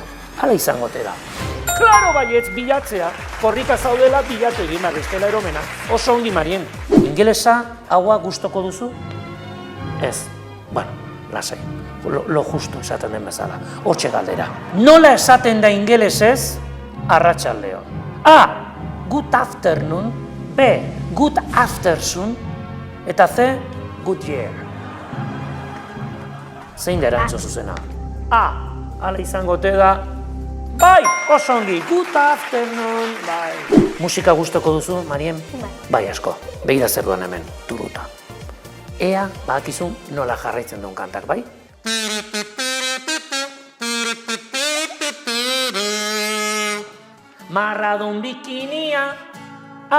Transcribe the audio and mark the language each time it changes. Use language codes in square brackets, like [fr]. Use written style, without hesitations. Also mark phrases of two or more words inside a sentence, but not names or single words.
[eu] Hala izango te da. Klaro baietz, bilatzea. Korrika zaudela, bilatu egin behar bestela eromena. Oso ongi, Marien. Ingelesa, Agua gustoko duzu? Ez. Bueno, lasai. [es] Lo justo [eu] esaten den bezala. Hortxe galdera. Nola esaten da ingelesez? Arratsaldeo. [en] A. Good afternoon. B. Good afternoon. Eta C. Good year. [eu] Zein da erantzun zuzena? A. Hala izango te da. Bai, oso ongi. [en] Good afternoon. [eu] Bai. Musika gustoko duzu, Marien? Bai, asko. Begira zer duan hemen, turuta. Ea, badakizu nola jarraitzen duen kantak, bai? Marradun bikinia, A.